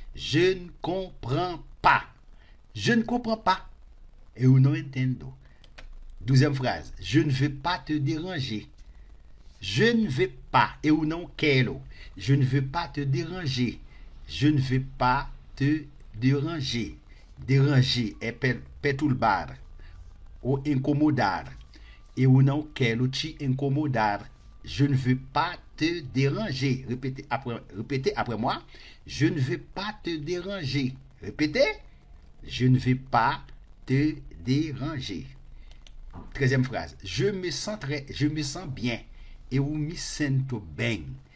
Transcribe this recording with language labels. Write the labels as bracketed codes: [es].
[fr] Je ne comprends pas. Je ne comprends pas. [pt] Eu não entendo. [fr] Douzième phrase. Je ne veux pas te déranger. Je ne veux pas. [pt] Eu não quero. [fr] Je ne veux pas te déranger. Je ne veux pas te déranger. [pt] Déranger é perturbar ou incomodar. Eu não quero te incomodar. [fr] Je ne veux pas te déranger. Répétez après moi. Je ne veux pas te déranger. Répétez. Je ne veux pas te déranger. 13e phrase. Je me sens bien. [pt] Eu me sinto bem.